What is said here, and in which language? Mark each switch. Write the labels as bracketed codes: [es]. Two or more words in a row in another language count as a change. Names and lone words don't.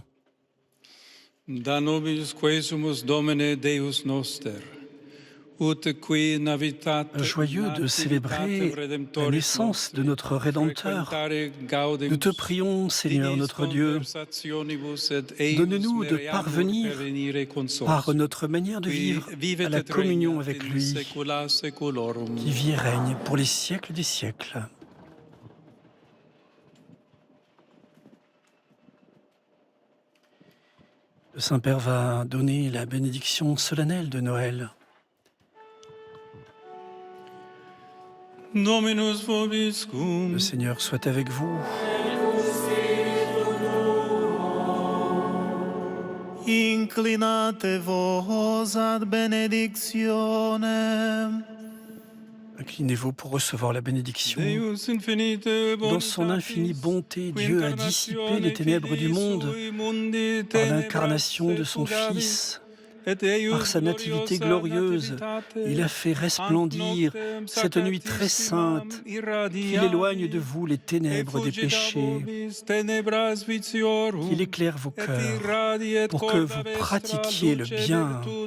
[la] Da nobis quesumus Domine Deus noster, ut qui navitatem [fr] Joyeux de célébrer la naissance de notre Rédempteur, nous te prions, Seigneur notre Dieu, donne-nous de parvenir par notre manière de vivre à la communion avec lui, qui vit et règne pour les siècles des siècles. Le Saint-Père va donner la bénédiction solennelle de Noël. [la] Dominus vobiscum. [fr] Le Seigneur soit avec vous. [la] Inclinate vos ad benedictionem. [fr] Inclinez-vous pour recevoir la bénédiction. Dans son infinie bonté, Dieu a dissipé les ténèbres du monde par l'incarnation de son Fils Par sa nativité glorieuse, il a fait resplendir cette nuit très sainte, qu'il éloigne de vous les ténèbres des péchés, qu'il éclaire vos cœurs pour que vous pratiquiez le bien.